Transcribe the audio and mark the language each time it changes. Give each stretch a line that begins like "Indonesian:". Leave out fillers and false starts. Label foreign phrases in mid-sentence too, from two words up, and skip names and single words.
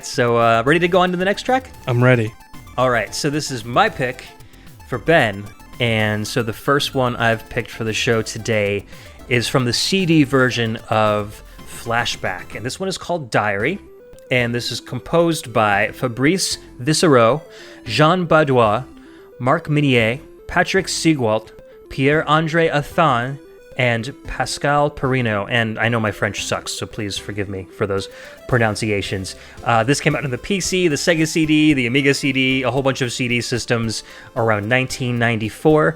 English: So, ready to go on to the next track? I'm ready. All right. So this is my pick for Ben. And so the first one I've picked for the show today is from the CD version of Flashback. And this one is called Diary. And this is composed by Fabrice Vissereau, Jean Badois, Marc Minier, Patrick Sigwalt, Pierre-André Athan, and Pascal Perrino. And I know my French sucks, so please forgive me for those pronunciations. This came out on the PC, the Sega CD, the Amiga CD, a whole bunch of CD systems around 1994.